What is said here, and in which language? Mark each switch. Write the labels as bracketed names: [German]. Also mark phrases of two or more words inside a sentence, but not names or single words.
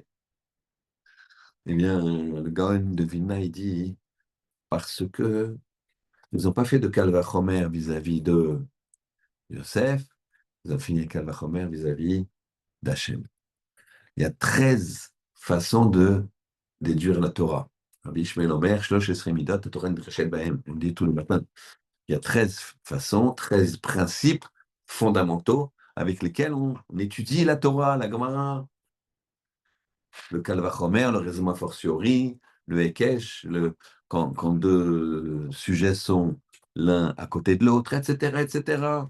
[French] Eh bien, le Gaon de Vilna, il dit, parce que ils n'ont pas fait de calvachomer vis-à-vis de Yosef, ils ont fini un calvachomer vis-à-vis d'Hachem. Il y a 13 façons de déduire la Torah. [Hebrew] רבי ישמעאל אומר שלש עשרה מדות תורה נחשת בהם. [French] On le dit tout le matin. Il y a 13 façons, 13 principes fondamentaux avec lesquels on étudie la Torah, la Gemara, le Kalvachomer, le raisonnement a fortiori, le Hekesh, quand deux sujets sont l'un à côté de l'autre, etc., etc.